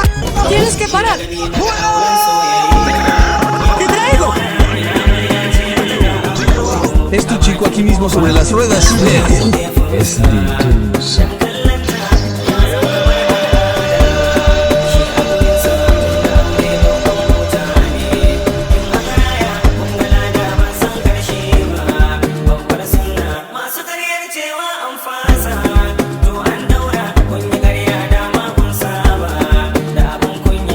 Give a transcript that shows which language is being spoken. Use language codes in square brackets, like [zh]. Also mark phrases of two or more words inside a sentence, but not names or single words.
[es] Tienes que parar. Te traigo. Es tu chico aquí mismo sobre las ruedas. Él es DJ Musa. [ha] Masu karyar cewa an fasa, to an daura kun yi karya dama kun saba da abin kunya.